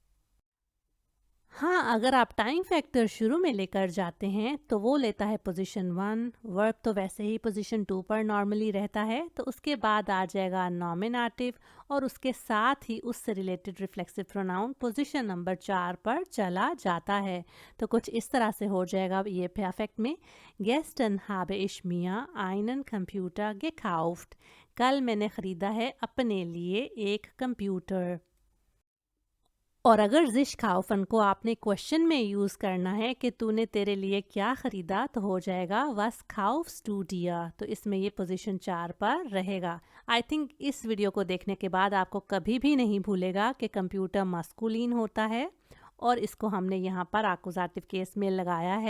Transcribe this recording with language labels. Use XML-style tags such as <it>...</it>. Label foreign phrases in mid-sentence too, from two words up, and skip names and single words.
<hi>हाँ, अगर आप</hi> <en>time factor</en> <hi>शुरू में लेकर जाते हैं तो वो लेता है पोजीशन 1, वर्ब तो वैसे ही पोजीशन 2 पर नॉर्मली रहता है, तो उसके बाद आ जाएगा नॉमिनेटिव और उसके साथ ही उससे रिलेटेड</hi> <en>reflexive pronoun position number</en> <hi>4 पर चला जाता है। तो कुछ इस तरह से हो जाएगा ये परफेक्ट में,</hi> <de>गेस्टन habe ich mir einen Computer gekauft।</de> <hi>कल मैंने ख़रीदा है अपने लिए एक कंप्यूटर। और अगर</hi> <de>sich kaufen</de> <hi>को आपने क्वेश्चन में यूज़ करना है कि तूने तेरे लिए क्या ख़रीदा, तो हो जाएगा</hi> <de>was kaufst du dir.</de> <hi>तो इसमें ये पोजीशन 4 पर रहेगा।</hi> <en>I think</en> <hi>इस वीडियो को देखने के बाद आपको कभी भी नहीं भूलेगा कि कंप्यूटर मस्कुलिन होता है और इसको हमने यहाँ पर आकुजाटिव केस में लगाया है।</hi>